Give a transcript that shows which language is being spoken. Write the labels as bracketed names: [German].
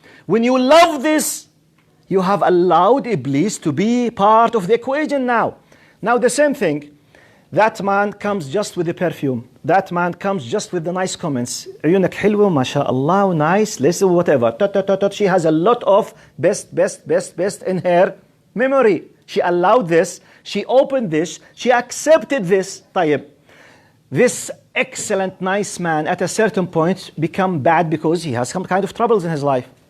[English] When you love this, you have allowed Iblis to be part of the equation now. Now the same thing. That man comes just with the perfume. That man comes just with the nice comments. [Arabic] عيونك حلوة ما شاء الله, [English] nice, listen, whatever. She has a lot of best in her memory. She allowed this. She opened this. She accepted this. طيب. This excellent, nice man at a certain point become bad because he has some kind of troubles in his life.